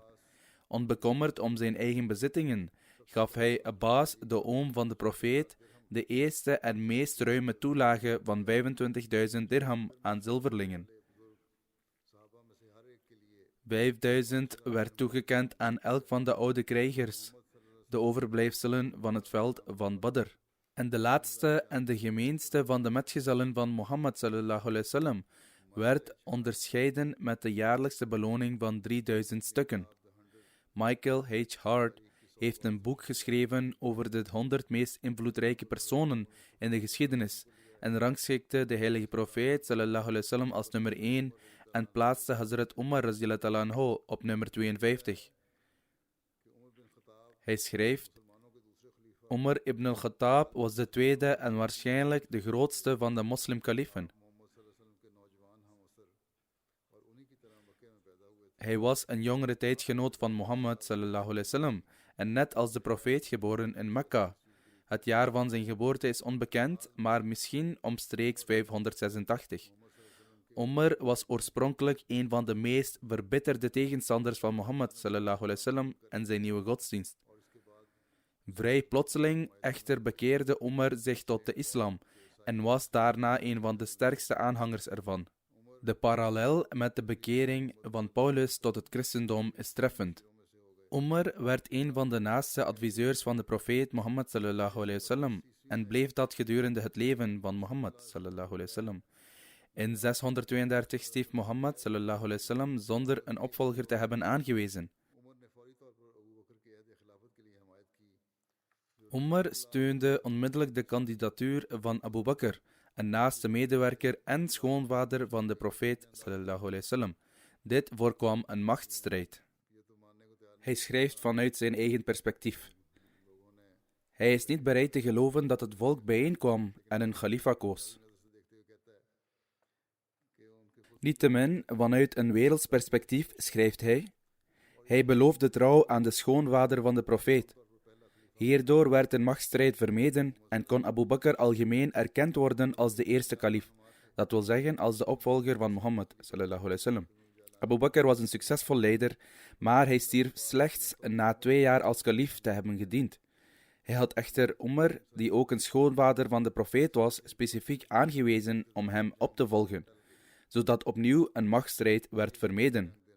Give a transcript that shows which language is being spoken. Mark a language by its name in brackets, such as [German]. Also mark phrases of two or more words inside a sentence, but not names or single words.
[Dutch] Onbekommerd om zijn eigen bezittingen, gaf hij Abbas, de oom van de profeet, de eerste en meest ruime toelage van 25.000 dirham aan zilverlingen. 5000 werd toegekend aan elk van de oude krijgers, de overblijfselen van het veld van Badr. En de laatste en de gemeenste van de metgezellen van Mohammed [Arabic] صلى الله عليه وسلم [Dutch] werd onderscheiden met de jaarlijkse beloning van 3000 stukken. Michael H. Hart heeft een boek geschreven over de 100 meest invloedrijke personen in de geschiedenis en rangschikte de heilige profeet [Arabic] صلى الله عليه وسلم [Dutch] als nummer 1 en plaatste Hazrat Umar [Arabic] رضي الله عنه [Dutch] op nummer 52. Hij schrijft: Umar ibn al-Khattab was de tweede en waarschijnlijk de grootste van de moslimkaliefen. Hij was een jongere tijdgenoot van Mohammed [Arabic] صلى الله عليه وسلم [Dutch] en net als de profeet geboren in Mekka. Het jaar van zijn geboorte is onbekend, maar misschien omstreeks 586. Umar was oorspronkelijk een van de meest verbitterde tegenstanders van Mohammed [Arabic] صلى الله عليه وسلم [Dutch] en zijn nieuwe godsdienst. Vrij plotseling echter bekeerde Umar zich tot de islam en was daarna een van de sterkste aanhangers ervan. De parallel met de bekering van Paulus tot het christendom is treffend. Umar werd een van de naaste adviseurs van de profeet Mohammed [Arabic] صلى الله عليه وسلم [Dutch] en bleef dat gedurende het leven van Mohammed [Arabic] صلى الله عليه وسلم. [Dutch] In 632 stierf Mohammed [Arabic] صلى الله عليه وسلم [Dutch] zonder een opvolger te hebben aangewezen. Umar steunde onmiddellijk de kandidatuur van Abu Bakr, een naaste medewerker en schoonvader van de profeet [Arabic] صلى الله عليه وسلم. [Dutch] Dit voorkwam een machtsstrijd. Hij schrijft vanuit zijn eigen perspectief. Hij is niet bereid te geloven dat het volk bijeenkwam en een khalifa koos. Niettemin, vanuit een werelds perspectief schrijft hij: hij beloofde trouw aan de schoonvader van de profeet. Hierdoor werd een machtsstrijd vermeden en kon Abu Bakr algemeen erkend worden als de eerste kalif, dat wil zeggen als de opvolger van Mohammed [Arabic] صلى الله عليه وسلم. [Dutch] Abu Bakr was een succesvol leider, maar hij stierf slechts na 2 jaar als kalif te hebben gediend. Hij had echter Umar, die ook een schoonvader van de profeet was, specifiek aangewezen om hem op te volgen, zodat opnieuw een machtsstrijd werd vermeden.